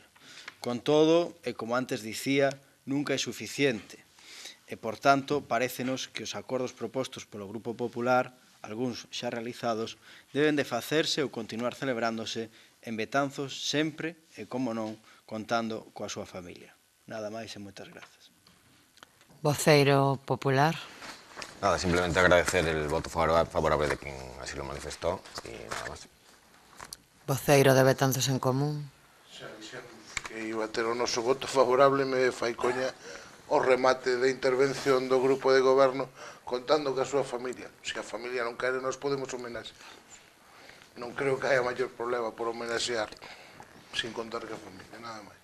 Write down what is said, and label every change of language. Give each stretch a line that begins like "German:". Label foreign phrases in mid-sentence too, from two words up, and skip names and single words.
Galician: Con todo, e como antes dicía, nunca é suficiente, e, por tanto, parécenos que os acordos propostos polo Grupo Popular, algúns xa realizados, deben de facerse ou continuar celebrándose en Betanzos sempre, e como non, contando coa súa familia. Nada máis e moitas grazas. Voceiro popular.
Spanish: Nada, simplemente agradecer el voto favorable de quien así lo manifestó y nada más.
Galician: Voceiro de Betanzos en Común. Xa dixemos que iba a ter o noso voto favorable, me fai coña o remate da intervención do grupo de goberno contando que a súa familia. Se a familia non quere, nós podemos homenaxear. Non creo que haya maior problema por homenaxear sin contar que a familia, nada máis.